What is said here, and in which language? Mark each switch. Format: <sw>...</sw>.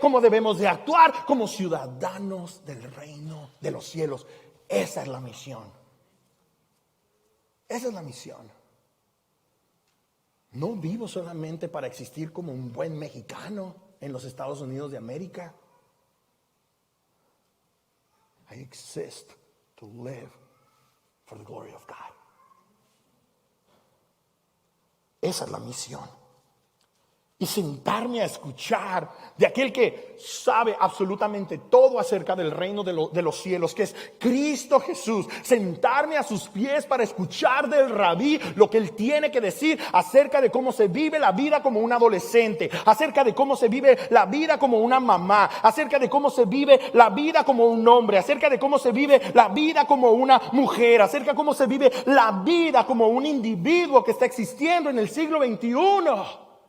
<es>¿Cómo debemos de actuar? Como ciudadanos del reino de los cielos. Esa es la misión. Esa es la misión. No vivo solamente para existir como un buen mexicano en los Estados Unidos de América.</es> <en>I exist to live for the glory of God.</en> <es>Esa es la misión. Y sentarme a escuchar de aquel que sabe absolutamente todo acerca del reino de los cielos, que es Cristo Jesús. Sentarme a sus pies para escuchar del rabí lo que él tiene que decir acerca de cómo se vive la vida como un adolescente, acerca de cómo se vive la vida como una mamá, acerca de cómo se vive la vida como un hombre, acerca de cómo se vive la vida como una mujer, acerca de cómo se vive la vida como un individuo que está existiendo en el siglo XXI.</es>